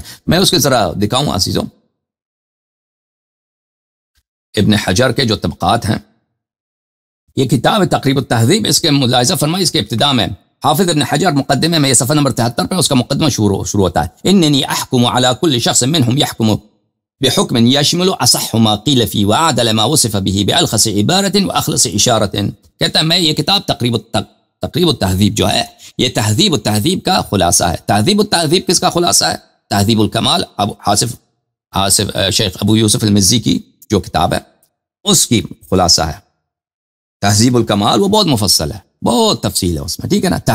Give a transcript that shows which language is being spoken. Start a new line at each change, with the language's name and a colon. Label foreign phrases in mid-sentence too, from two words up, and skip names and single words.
Urdu: میں اس کے ذرا دکھاؤں عزیزوں. ابن حجر کے جو طبقات ہیں، یہ کتاب تقریب التہذیب. اس کے ملاحظہ فرمائی، اس کے ابتداء میں حافظ ابن حجر مقدمے میں، یہ صفحہ نمبر 73 پہ اس کا مقدمہ شروع ہوتا ہے.
Arabic: اننی احکم علی کل شخص منہم یحکم بحکم یشمل اصح ما قیل فی وعدل ما وصف به بالخص عبارت واخلص اشارت.
Urdu: کہتا ہے میں یہ کتاب تقریب التہذیب جو ہے، یہ تہذیب التہذیب کا خلاصہ ہے. تہذیب التہذیب کس کا خلاصہ ہے؟ تہذیب الکمال شیخ ابو یوسف المزی کی جو کتاب ہے، اس کی خلاصہ ہے. تہذیب الکمال وہ بہت مفصل ہے، بہت تفصیل ہے اس میں، ٹھیک ہے نا.